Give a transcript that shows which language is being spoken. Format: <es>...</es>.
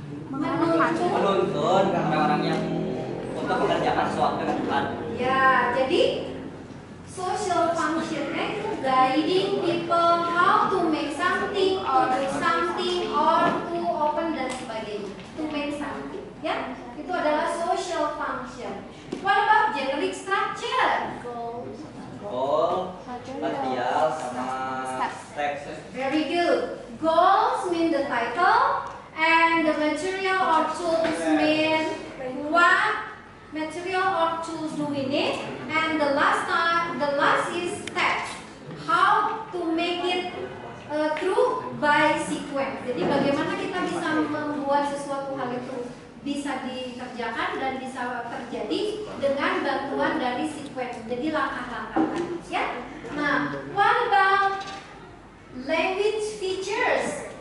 <id>menuntun orang yang untuk mengerjakan sesuatu dengan tepat. Ya, jadi social functionnya itu</id> <en>guiding people how to make something, to do something, or to open</en> <id>dan sebagainya.</id> <en>To make something, ya,</en> <id>itu adalah</id> <en>social function. What about generic structure?</en> <id>Goal, material, sama teks.</id> <en>Very good. Goals mean the title, and the material or tools mean what material or tools do we need, and the last is text. How to make it through by sequence.</en> <id>Jadi bagaimana kita bisa membuat sesuatu hal itu bisa dikerjakan dan bisa terjadi dengan bantuan dari sequence. Jadi langkah-langkah tadi, ya.</id> <en>Nah, what about language features?</en>